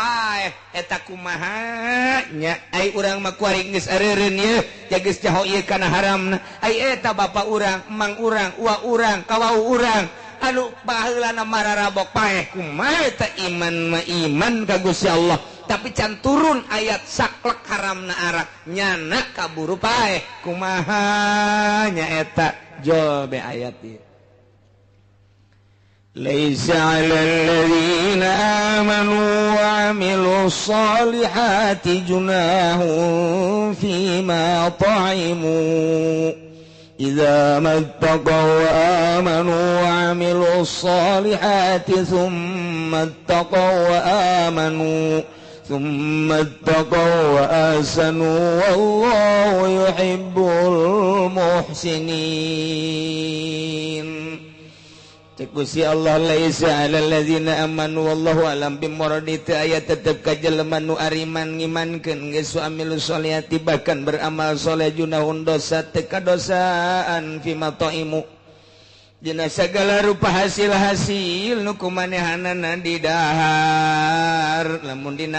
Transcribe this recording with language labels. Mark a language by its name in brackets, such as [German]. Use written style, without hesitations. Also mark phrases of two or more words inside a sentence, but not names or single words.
[Sundanese] paeh eta kumaha nya ai urang mah kuari geus areureun ieu geus jaho ieu kana haramna ai eta bapa urang emang urang uwa urang kawau urang anu baheulana mararabok paeh kumaha eta iman mah iman ka Gusti Allah tapi can turun ayat saklek haramna arak nyana kaburu paeh kumaha nya eta jobe ayat ieu [Arabic] ليس على الذين آمنوا وعملوا الصالحات جناح فيما طعموا إذا ما اتقوا وآمنوا وعملوا الصالحات ثم اتقوا وآمنوا ثم اتقوا وأحسنوا والله يحب المحسنين. [Sundanese] Cek Gusti Allah [Arabic] ليس على الذين آمنوا والله أعلم بمراده [Sundanese] teu aya tetep ka jelema nu ariman ngimankeun geus [Arabic] عملوا الصالحات [Indonesian] bahkan beramal soleh [Sundanese] junahun dosa teu kadosaan [Arabic] فيما طعموا [Sundanese] dina sagala rupa hasil-hasil nu kumanehanana di dahar lamun dina